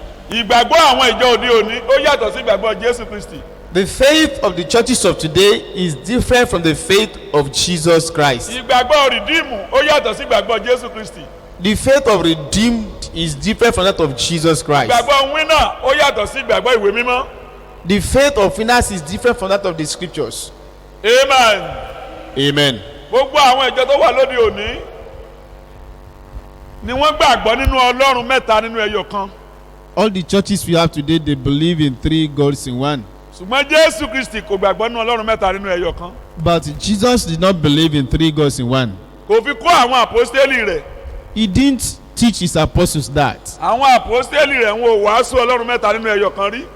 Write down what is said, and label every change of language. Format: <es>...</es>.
<yo>ìgbàgbọ́ àwọn ìjọ òde òní ó yàtọ̀ sí ìgbàgbọ́ jésù kristi.</yo> <en>The faith of the churches of today is different from the faith of Jesus Christ.</en> <yo>ìgbàgbọ́ rìdíìmù ó yàtọ̀ sí ìgbàgbọ́ jésù kristi.</yo> <en>The faith of redeemed is different from that of Jesus Christ.</en> <yo>ìgbàgbọ́ wínà ó yàtọ̀ sí ìgbàgbọ́ ìwé mímọ́.</yo> <en>The faith of finance is different from that of the scriptures. amen. Amen.</en> <yo>gbogbo àwọn ìjọ tó wà lóde òní ni wọ́n gbàgbọ́ nínú ọlọ́run mẹ́ta nínú ẹyọ kan.</yo> <en>All the churches we have today, they believe in three gods in one.</en> <yo>ṣùgbọ́n jésù kristi kò gbàgbọ́ nínú ọlọ́run mẹ́ta nínú ẹyọ kan.</yo> <en>But Jesus did not believe in three gods in one.</en> <yo>kò fi kó àwọn àpọ́stélì rẹ̀.</yo> <en>He didn't teach his apostles that.</en> <yo>àwọn àpọ́stélì rẹ̀ ń wo wàásù ọlọ́run mẹ́ta nínú ẹyọ kan rí.</yo>